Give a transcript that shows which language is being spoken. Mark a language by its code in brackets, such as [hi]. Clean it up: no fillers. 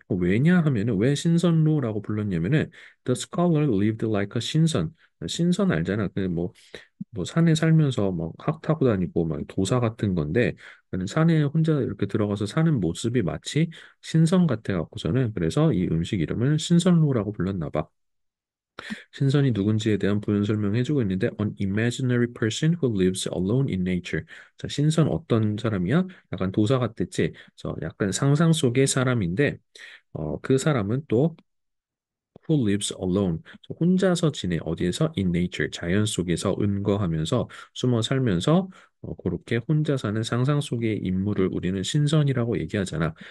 [ko] 왜냐 하면은 왜 신선로라고 불렀냐면은 [en] The scholar lived like a [ko] 신선. 신선 알잖아. 뭐 산에 살면서 막 학 타고 다니고 막 도사 같은 건데 그는 산에 혼자 이렇게 들어가서 사는 모습이 마치 신선 같아 갖고서는 그래서 이 음식 이름을 신선로라고 불렀나 봐. 신선이 누군지에 대한 부연 설명해주고 있는데 [en] an imaginary person who lives alone in nature. [ko] 자, 신선 어떤 사람이야? 약간 도사 같았지? 그래서 약간 상상 속의 사람인데 그 사람은 또 [en] who lives alone. [ko] 혼자서 지내. 어디에서? [en] In nature. [ko] 자연 속에서 은거하면서 숨어 살면서 그렇게 혼자 사는 상상 속의 인물을 우리는 신선이라고 얘기하잖아.